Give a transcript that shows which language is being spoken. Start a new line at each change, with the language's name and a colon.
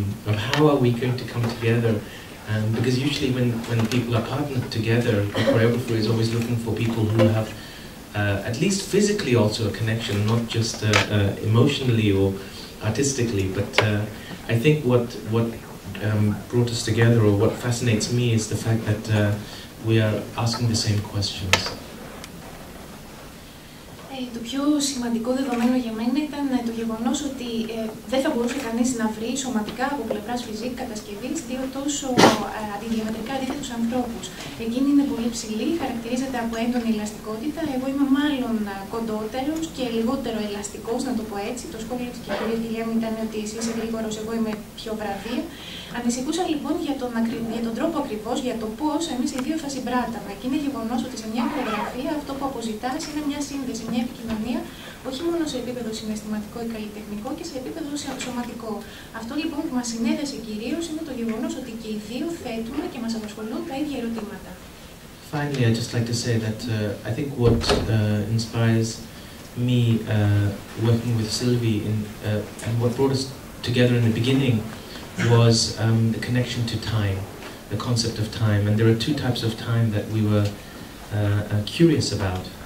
English: Of how are we going to come together, because usually when people are partnered together, the choreographer is always looking for people who have at least physically also a connection, not just emotionally or artistically. But I think what brought us together, or what fascinates me, is the fact that we are asking the same questions.
Greek: Το πιο σημαντικό δεδομένο για μένα ήταν το γεγονός ότι δεν θα μπορούσε κανείς να βρει σωματικά από πλευράς φυσική κατασκευής δύο τόσο διαμετρικά αντίθετους ανθρώπους. Εκείνη είναι πολύ ψηλή, χαρακτηρίζεται από έντονη ελαστικότητα. Εγώ είμαι μάλλον κοντότερος και λιγότερο ελαστικός, να το πω έτσι. Το σχόλιο της κυρίας Guillem ήταν ότι εσύ είσαι γρήγορος, εγώ είμαι πιο βραδία. Ανησυχούσα λοιπόν για τον τρόπο ακριβώς, για το πώς εμείς οι δύο θα συμπράταμε. Και είναι γεγονός ότι σε μια χορογραφία αυτό που αποζητάς είναι μια σύνδεση, μια επικοινωνία, όχι μόνο σε επίπεδο συναισθηματικό ή καλλιτεχνικό και σε επίπεδο σωματικό. Αυτό λοιπόν που μας συνέδεσε κυρίως είναι το γεγονός ότι και οι δύο θέτουμε και μας απασχολούν τα ίδια ερωτήματα.
English: Finally, I'd just like to say that I think what inspires me working with Sylvie and what brought us together in the beginning was the connection to time, the concept of time. And there are two types of time that we were curious about.